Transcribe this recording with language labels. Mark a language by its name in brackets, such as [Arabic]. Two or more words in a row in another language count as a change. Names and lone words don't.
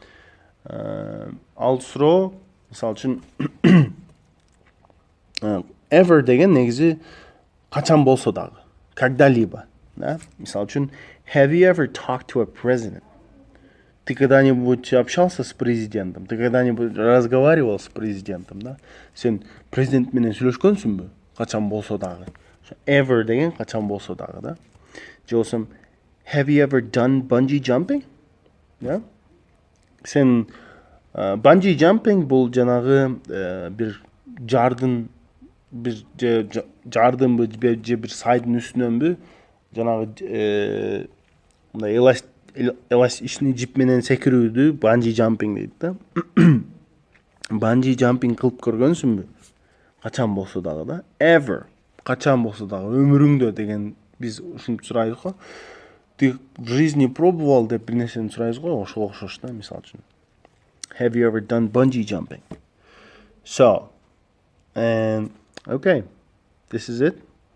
[Kyrgyz] Ал суроо мисал үчүн ever деген негизи качан болсо дагы, [Russian] когда-либо, [Kyrgyz] да? Мисал үчүн [English] have you ever talked to a president? [Russian] Ты когда-нибудь общался с президентом? Ты когда-нибудь разговаривал с президентом, [Kyrgyz] да? Сен президент менен сүйлөшкөнсүңбү? Качан болсо дагы. Ever деген качан болсо дагы, да? Же болсо [English] have you ever done bungee jumping? [Kyrgyz] Да? Сен [English] bungee jumping [Kyrgyz] бул жанагы бир жардын жардынбы же бир сайдын үстүнөнбү? Жанагы мындай ичини жип менен секирүүдү [English] bungee jumping [Kyrgyz] дейт да. [English] Bungee jumping [Kyrgyz] кылып көргөнсүңбү? Качан болсо дагы да? Ever. Качан болсо дагы өмүрүңдө деген биз ушинтип сурайбыз го. [Russian] Ты в жизни пробовал [Kyrgyz] деп бир нерсени сурайбыз го, ошого окшош да, мисал үчүн. [English] Have you ever done bungee jumping? So, And okay, this is it.